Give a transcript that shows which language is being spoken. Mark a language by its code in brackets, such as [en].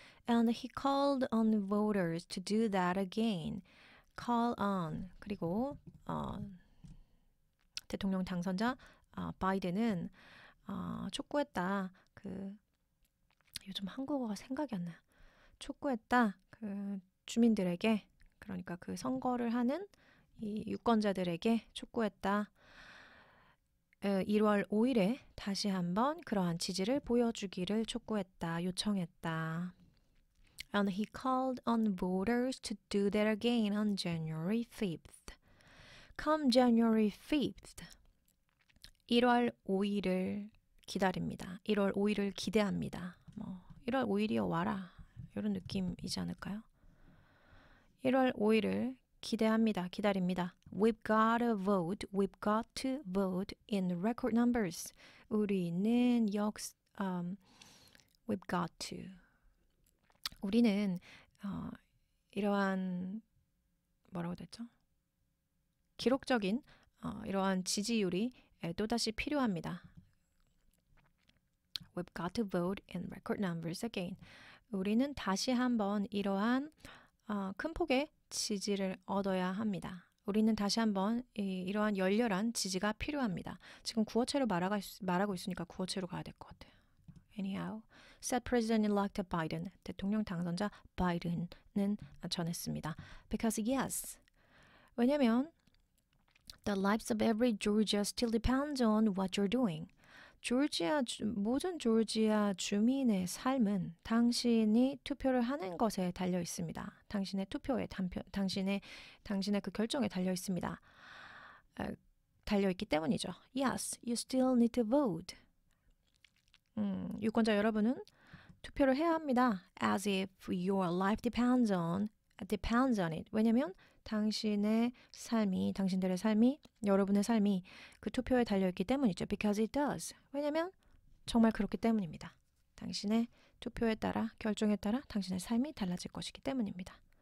[en] And he called on voters to do that again. Call on. [ko] 그리고 대통령 당선자 바이든은 촉구했다. 요즘 한국어가 생각이 안 나요. 촉구했다. 주민들에게, 그러니까 선거를 하는 이 유권자들에게 촉구했다. 1월 5일에 다시 한번 그러한 지지를 보여주기를 촉구했다. 요청했다. [en] And he called on voters to do that again on January 5th. Come January 5th. [ko] 1월 5일을 기다립니다. 1월 5일을 기대합니다. 1월 5일이여 와라. 이런 느낌이지 않을까요? 1월 5일을 기다립니다. [en] We've got to vote in record numbers. [ko] 우리는 [en] we've got to. [ko] 우리는 이러한 뭐라고 됐죠? 기록적인 이러한 지지율이 또다시 필요합니다. [en] We've got to vote in record numbers again. [ko] 우리는 다시 한번 이러한 큰 폭의 지지를 얻어야 합니다. 우리는 다시 한번 이러한 열렬한 지지가 필요합니다. 지금 구어체로 말하고 있으니까 구어체로 가야 될 것 같아요. [en] Anyhow, said President-elect Biden. [ko] 대통령 당선자 바이든은 전했습니다. [en] Because yes. [ko] 왜냐면 [en] the lives of every Georgia still depends on what you're doing. [ko] 모든 조지아 주민의 삶은 당신이 투표를 하는 것에 달려 있습니다. 당신의 투표에 당신의 그 결정에 달려 있습니다. 달려 있기 때문이죠. [en] Yes, you still need to vote. [ko] 유권자 여러분은 투표를 해야 합니다. [en] As if your life depends on it. [ko] 왜냐면 당신들의 삶이, 여러분의 삶이 그 투표에 달려있기 때문이죠. [en] Because it does. [ko] 왜냐면 정말 그렇기 때문입니다. 당신의 투표에 따라, 결정에 따라 당신의 삶이 달라질 것이기 때문입니다.